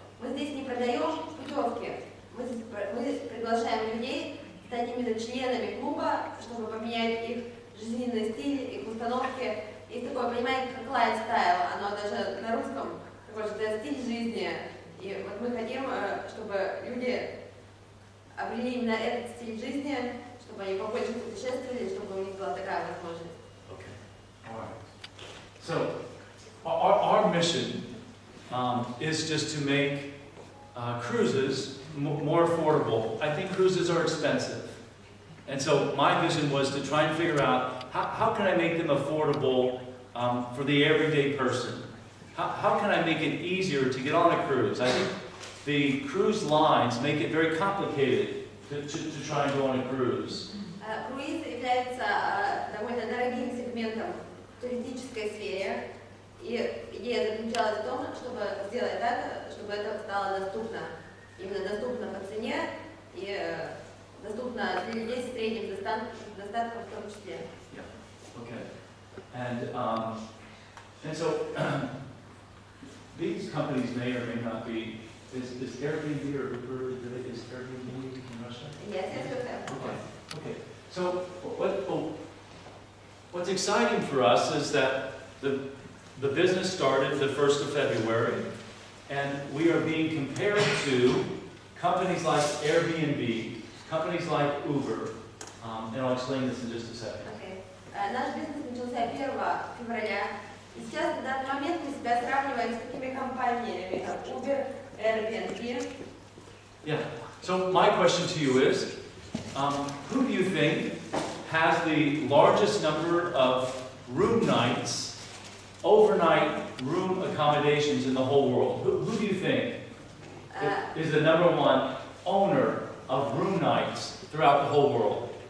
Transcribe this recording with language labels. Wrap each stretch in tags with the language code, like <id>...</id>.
<ru>Мы здесь не продаем путевки, мы приглашаем людей стать именно членами клуба, чтобы поменять их жизненный стиль, их установки. Есть такое понимание, как лайфстайл, оно даже на русском такой же стиль жизни. И вот мы хотим, чтобы люди обрели именно этот стиль жизни, чтобы они побольше путешествовали, чтобы у них была такая возможность.</ru> <en>All right. So, our mission is just to make cruises more affordable. I think cruises are expensive. And so my vision was to try and figure out how can I make them affordable for the everyday person? How can I make it easier to get on a cruise? I think the cruise lines make it very complicated to try and go on a cruise.</en> <ru>Круиз является довольно дорогим сегментом в туристической сфере, и идея заключалась в том, чтобы сделать так, чтобы это стало доступно. Именно доступно по цене и доступно для людей с средним достатком в том числе.</ru> <en>Yeah. Okay. And so these companies may or may not be. Is Airbnb or Uber? Is Airbnb in Russia? Yes, yes. Okay. So what's exciting for us is that the business started the 1st of February, and we are being compared to companies like Airbnb, companies like Uber, and I'll explain this in just a second. Okay.</en> <ru>Наш бизнес начался 1 февраля, и сейчас на данный момент мы себя сравниваем с такими компаниями, как Uber, Airbnb.</ru> <en>Yeah. So my question to you is, who do you think has the largest number of room nights, overnight room accommodations in the whole world? Who do you think is the #1 owner of room nights throughout the whole world?</en>